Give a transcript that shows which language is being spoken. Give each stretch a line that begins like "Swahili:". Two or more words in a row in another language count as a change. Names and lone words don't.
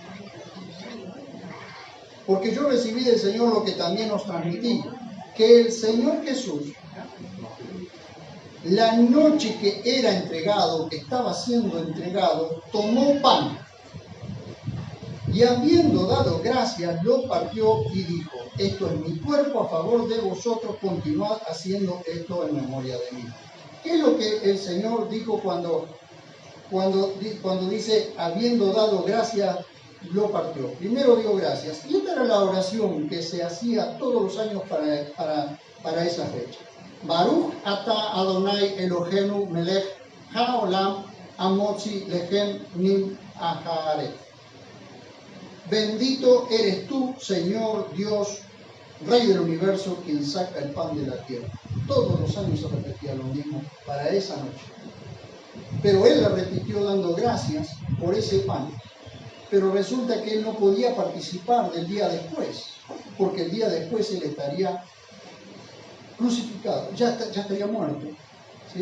Spanish: Porque yo recibí del Señor lo que también os transmití, que el Señor Jesús, la noche que era entregado, que estaba siendo entregado, tomó pan y habiendo dado gracias, lo partió y dijo: esto es mi cuerpo a favor de vosotros, continuad haciendo esto en memoria de mí. ¿Qué es lo que el Señor dijo cuando dice habiendo dado gracias, lo partió? Primero dio gracias. Y esta era la oración que se hacía todos los años para esa fecha.
Hebrew: ברוך אתה אדוני אלהינו מלך העולם המוציא לחם מן הארץ.
Spanish: Bendito eres tú, Señor Dios, Rey del universo, quien saca el pan de la tierra. Todos los años se repetía lo mismo para esa noche. Pero él la repitió dando gracias por ese pan. Pero resulta que él no podía participar del día después, porque el día después él estaría crucificado, ya estaría muerto, ¿sí?